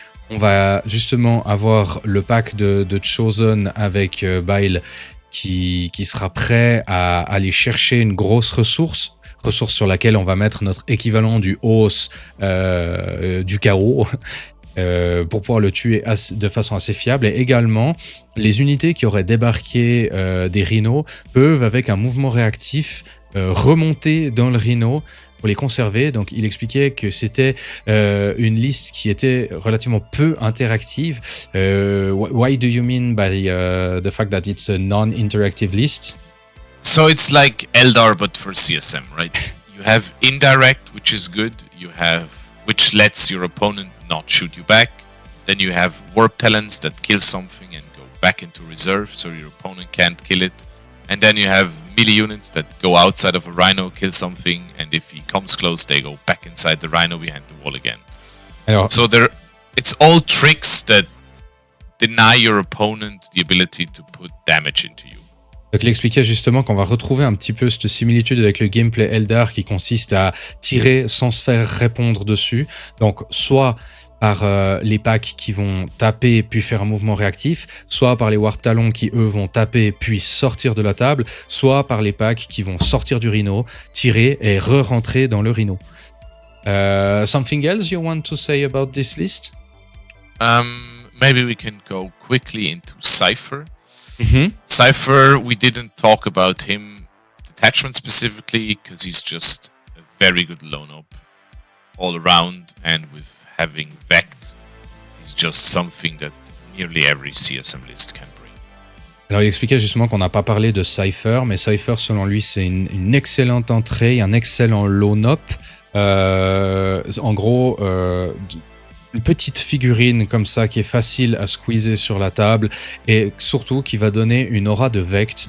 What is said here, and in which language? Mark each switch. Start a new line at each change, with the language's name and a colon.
French: On va justement avoir le pack de Chosen avec Bile qui sera prêt à aller chercher une grosse ressource sur laquelle on va mettre notre équivalent du os du chaos pour pouvoir le tuer de façon assez fiable. Et également, les unités qui auraient débarqué des rhinos peuvent, avec un mouvement réactif, remonter dans le rhino pour les conserver. Donc il expliquait que c'était une liste qui était relativement peu interactive.
English: Why do you mean by the fact that it's a non-interactive list? So it's like Eldar but for CSM, right? You have indirect, which is good. You have which lets your opponent not shoot you back. Then you have Warp Talents that kill something and go back into reserve, so your opponent can't kill it. And then you have melee units that go outside of a Rhino, kill something, and if he comes close, they go back inside the Rhino behind the wall again.
French: Alors,
English: so it's all tricks that deny your opponent the ability to put damage into you.
French: Donc il expliquait justement qu'on va retrouver un petit peu cette similitude avec le gameplay Eldar qui consiste à tirer sans se faire répondre dessus. Donc soit par les packs qui vont taper puis faire un mouvement réactif, soit par les Warp Talons qui eux vont taper puis sortir de la table, soit par les packs qui vont sortir du Rhino, tirer et re-rentrer dans le Rhino.
English: Something else you want to say about this list? Maybe we can go quickly into Cypher. Mm-hmm. Cypher, we didn't talk about him that attachment specifically, because he's just a very good lone op all around, and with having vect, he's just something that nearly every CSM list can bring.
French: Alors il expliquait justement qu'on n'a pas parlé de Cypher, mais Cypher selon lui c'est une excellente entrée, un excellent lone op. En gros, une petite figurine comme ça qui est facile à squeezer sur la table et surtout qui va donner une aura de vect.